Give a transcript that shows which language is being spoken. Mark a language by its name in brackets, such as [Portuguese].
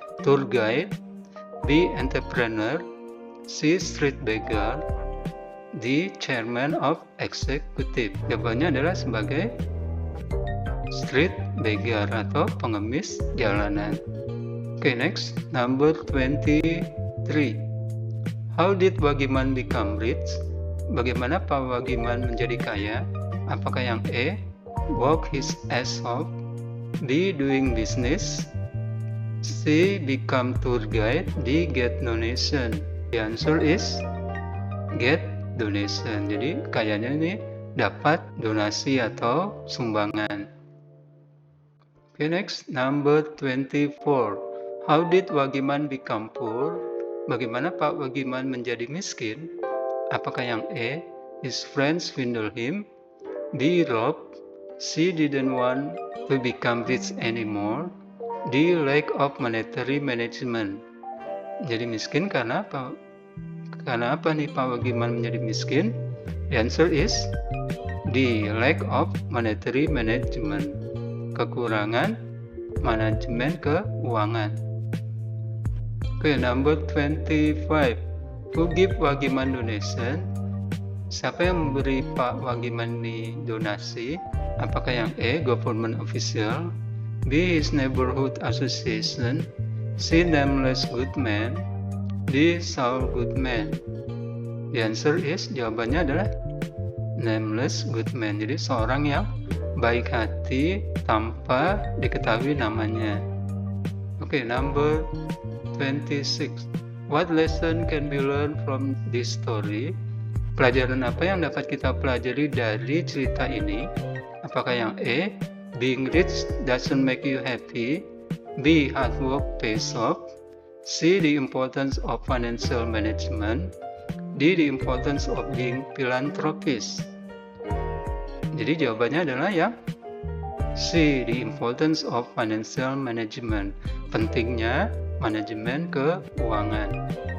[English] Tour guide. B. Entrepreneur. C. Street beggar. D. Chairman of Executive. [Indonesian] Jawabannya adalah sebagai street beggar atau pengemis jalanan. [English] Okay, next, number 23. How did Wagiman become rich? [Indonesian] Bagaimana Pak Wagiman menjadi kaya? Apakah yang [English] A. Work his ass off. B. Doing business. C. Become tour guide. D. Get donation. The answer is get donation. [Indonesian] Jadi kayanya ini dapat donasi atau sumbangan. [English] Okay, next, number 24. How did Wagiman become poor? [Indonesian] Bagaimana Pak Wagiman menjadi miskin? Apakah yang A. [English] His friends swindle him. B. Rob. C. Didn't want to become rich anymore. D. Lack of monetary management. [Indonesian] Jadi miskin karena apa? Karena apa nih Pak Wagiman menjadi miskin? [English] The answer is D. Lack of monetary management. [Indonesian] Kekurangan manajemen keuangan. [English] Okay, number 25. Who give Wagiman donation? [Indonesian] Siapa yang memberi Pak Wagiman ini donasi? Apakah yang A. [English] Government official. B. His neighborhood association. C. Nameless good man. D. Saul Goodman. The answer is, [Indonesian] jawabannya adalah [English] nameless good man. [Indonesian] Jadi seorang yang baik hati tanpa diketahui namanya. [English] Okay, number 26. What lesson can be learned from this story? [Indonesian] Pelajaran apa yang dapat kita pelajari dari cerita ini? Apakah yang A. [English] Being rich doesn't make you happy. B. Hard work pays off. C. The importance of financial management. D. The importance of being philanthropist. [Indonesian] Jadi jawabannya adalah yang C. [English] The importance of financial management. [Indonesian] Pentingnya manajemen keuangan.